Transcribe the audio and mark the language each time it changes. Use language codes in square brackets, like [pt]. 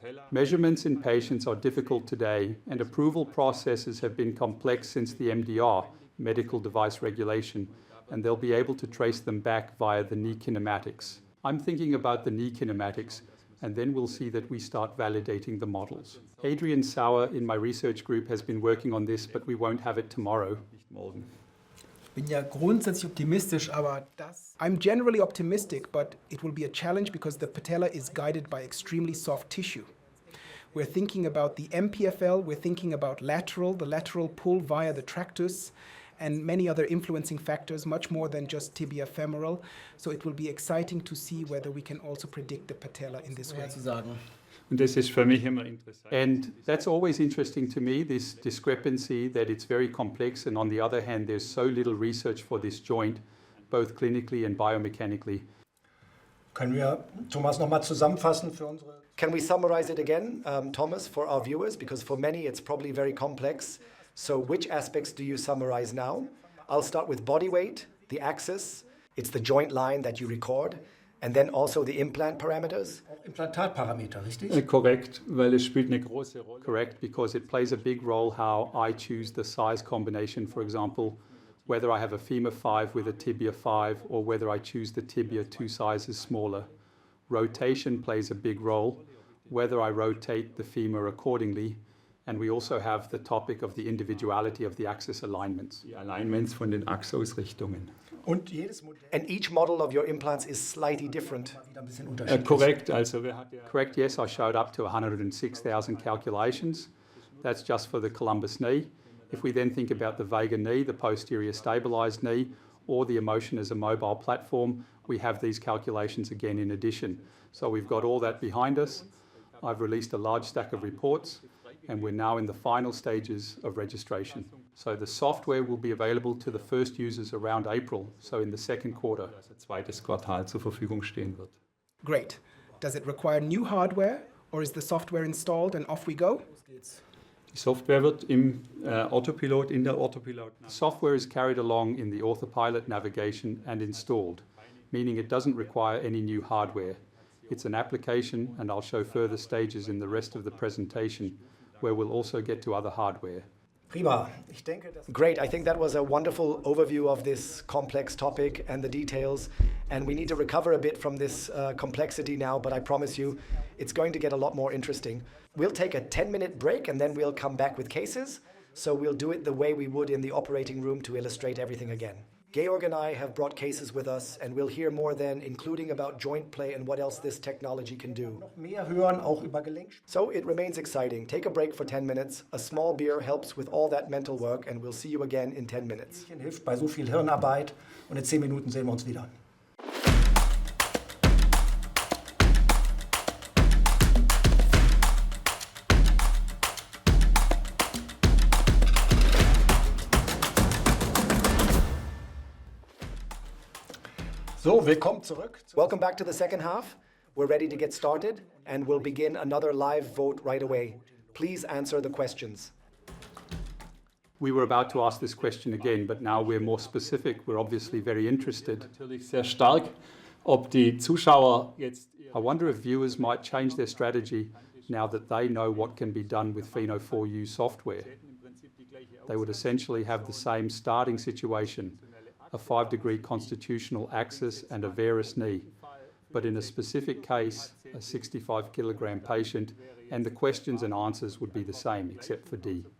[en] Measurements in patients are difficult today, and approval processes have been complex since the MDR, Medical Device Regulation, and they'll be able to trace them back via the knee kinematics. I'm thinking about the knee kinematics, and then we'll see that we start validating the models. Adrian Sauer in my research group has been working on this, but we won't have it tomorrow. [de] Ich bin ja grundsätzlich optimistisch, aber das... [en] I'm generally optimistic, but it will be a challenge because the patella is guided by extremely soft tissue. We're thinking about the MPFL, we're thinking about the lateral pull via the tractus, and many other influencing factors, much more than just tibia femoral. So it will be exciting to see whether we can also predict the patella in this way. [de] Zu sagen. Und das ist für mich immer interessant. [en] And that's always interesting to me, this discrepancy that it's very complex, and on the other hand, there's so little research for this joint, both clinically and biomechanically. [de] Können wir, Thomas, nochmal zusammenfassen für unsere... [en] Can we summarize it again, Thomas, for our viewers? Because for many, it's probably very complex. So which aspects do you summarize now? I'll start with body weight, the axis. It's the joint line that you record. And then also the implant parameters? [de] Implantatparameter, richtig? Korrekt, weil es spielt eine große Rolle. [en] Correct, because it plays a big role how I choose the size combination, for example, whether I have a femur 5 with a tibia 5 or whether I choose the tibia 2 sizes smaller. Rotation plays a big role, whether I rotate the femur accordingly. And we also have the topic of the individuality of the axis alignments. [de] Die Alignments von den Achsausrichtungen. [en] And each model of your implants is slightly different. [de] Korrekt, also wer hat ja... [en] Correct, yes, I showed up to 106,000 calculations. That's just for the Columbus knee. If we then think about the Vega knee, the posterior stabilized knee, or the Emotion as a mobile platform, we have these calculations again in addition. So we've got all that behind us. I've released a large stack of reports, and we're now in the final stages of registration. So the software will be available to the first users around April, so in the second quarter. [de] Das zweites Quartal zur Verfügung stehen wird. [en] Great. Does it require new hardware, or is the software installed and off we go? [de] Die Software wird im Orthopilot, in der Orthopilot. [en] Software is carried along in the Orthopilot navigation and installed, meaning it doesn't require any new hardware. It's an application, and I'll show further stages in the rest of the presentation, where we'll also get to other hardware. [de] Prima. Ich denke, das [en] Great. I think that was a wonderful overview of this complex topic and the details. And we need to recover a bit from this complexity now, but I promise you it's going to get a lot more interesting. We'll take a 10-minute break and then we'll come back with cases. So we'll do it the way we would in the operating room to illustrate everything again. Georg and I have brought cases with us, and we'll hear more then, including about joint play and what else this technology can do. [de] mehr hören, auch über Gelenk. [en] So it remains exciting. Take a break for 10 minutes. A small beer helps with all that mental work, and we'll see you again in 10 minutes. [de] Hilft bei so viel Hirnarbeit und in 10 Minuten sehen wir uns wieder. So, willkommen zurück. [en] Welcome back to the second half. We're ready to get started, and we'll begin another live vote right away. Please answer the questions. We were about to ask this question again, but now we're more specific. We're obviously very interested. [de] Natürlich sehr stark, ob die Zuschauer jetzt [en] I wonder if viewers might change their strategy now that they know what can be done with Pheno4U software. They would essentially have the same starting situation, a 5-degree constitutional axis and a varus knee, but in a specific case, a 65-kilogram patient, and the questions and answers would be the same except for D.